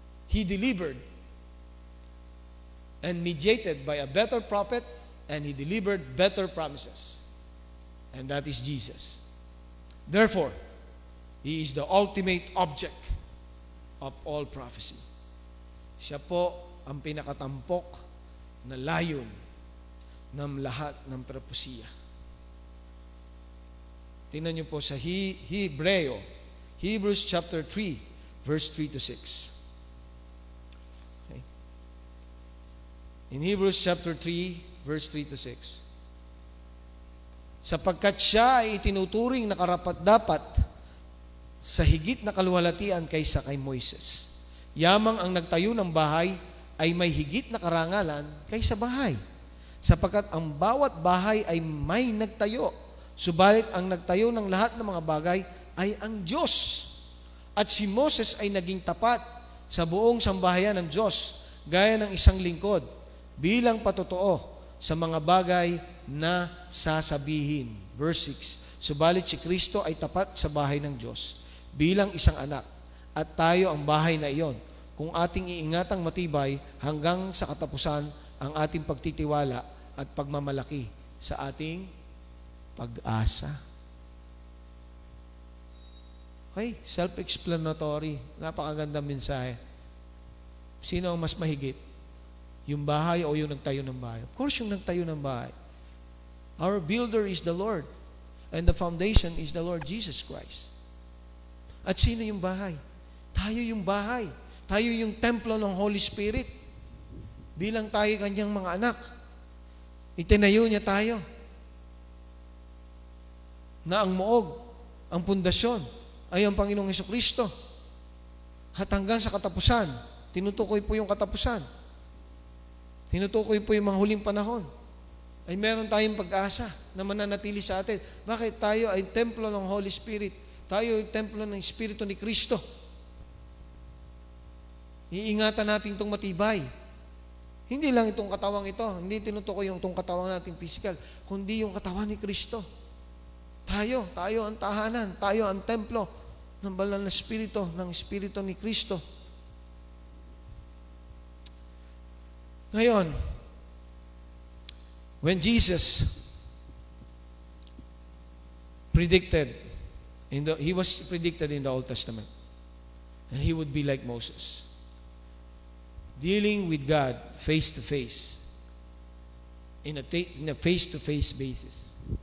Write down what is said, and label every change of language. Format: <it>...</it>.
<en>He delivered and mediated by a better prophet, and he delivered better promises. And that is Jesus. Therefore, he is the ultimate object of all prophecy.</en> <tl>Siya po ang pinakatampok na layon ng lahat ng propesiya. Tingnan niyo po sa Hebrews chapter 3, verse 3 to 6. Okay.</tl> <en>In Hebrews chapter 3, verse 3 to 6.</en> <tl>Sapagkat siya ay itinuturing na karapat-dapat sa higit na kaluwalhatian kaysa kay Moises. Yamang ang nagtayo ng bahay ay may higit na karangalan kaysa bahay. Sapagkat ang bawat bahay ay may nagtayo. Subalit ang nagtayo ng lahat ng mga bagay ay ang Diyos. At si Moses ay naging tapat sa buong sambahayan ng Diyos, gaya ng isang lingkod, bilang patotoo sa mga bagay na sasabihin. Verse 6, subalit si Kristo ay tapat sa bahay ng Diyos, bilang isang anak, at tayo ang bahay na iyon, kung ating iingatang matibay hanggang sa katapusan ang ating pagtitiwala at pagmamalaki sa ating pag-asa.</tl> <en>Okay, self-explanatory.</en> <tl>Napakagandang mensahe. Sino ang mas mahigit? Yung bahay o yung nagtayo ng bahay?</tl> <en>Of course,</en> <tl>yung nagtayo ng bahay.</tl> <en>Our builder is the Lord. And the foundation is the Lord Jesus Christ.</en> <tl>At sino yung bahay? Tayo yung bahay. Tayo yung templo ng Holy Spirit. Bilang tayo kanyang mga anak. Itinayo niya tayo. Na ang muog, ang pundasyon, ay ang Panginoong Hesukristo. At hanggang sa katapusan, tinutukoy po yung katapusan. Tinutukoy po yung mga huling panahon. Ay meron tayong pag-asa na mananatili sa atin. Bakit? Tayo ay templo ng Holy Spirit. Tayo ay templo ng Espiritu ni Kristo. Iingatan natin itong matibay. Hindi lang itong katawang ito. Hindi tinutukoy yung itong katawang nating physical, kundi yung katawan ni Kristo. Tayo ang tahanan. Tayo ang templo ng banal na Espiritu, ng Espiritu ni Kristo. Ngayon,</tl> <en>when Jesus predicted, he was predicted in the Old Testament, and he would be like Moses, dealing with God face to face, in a face-to-face basis.</en>